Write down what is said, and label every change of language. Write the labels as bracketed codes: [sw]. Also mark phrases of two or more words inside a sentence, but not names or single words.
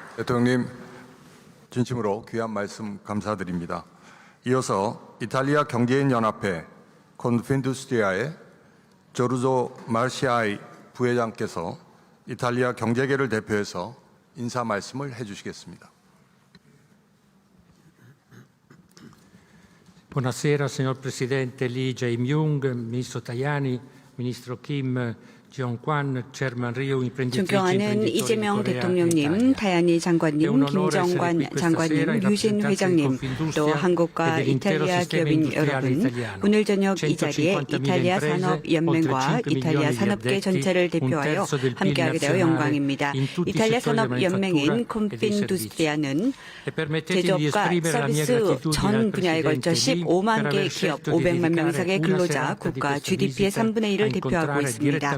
[ko] 대통령님 진심으로 귀한 말씀 감사드립니다. 이어서 이탈리아 경제인 연합회 콘핀두스트리아의 조르조 마르시아이 부회장께서 이탈리아 경제계를 대표해서 인사 말씀을 해주시겠습니다. [it] Buonasera signor Presidente Lee Jae-myung, Ministro Tajani, Ministro Kim Jong-kwan, Chairman Ryu, imprenditrici, [ko] 존경하는 [it] imprenditori [ko] 이재명 [it] di Corea e [ko] 대통령님, [it] Italia. [ko] 타야니 장관님, 김정관 장관님, 유진 회장님, 또 한국과 이탈리아 기업인 여러분, 오늘 저녁 이 자리에 이탈리아 산업연맹과 이탈리아 산업계 전체를 대표하여 함께하게 되어 영광입니다. 이탈리아 산업연맹인 콘핀두스트리아는 제조업과 서비스 전 분야에 걸쳐 15만 개의 기업, 500만 명 이상의 근로자, 국가 GDP의 3분의 1을 대표하고 있습니다.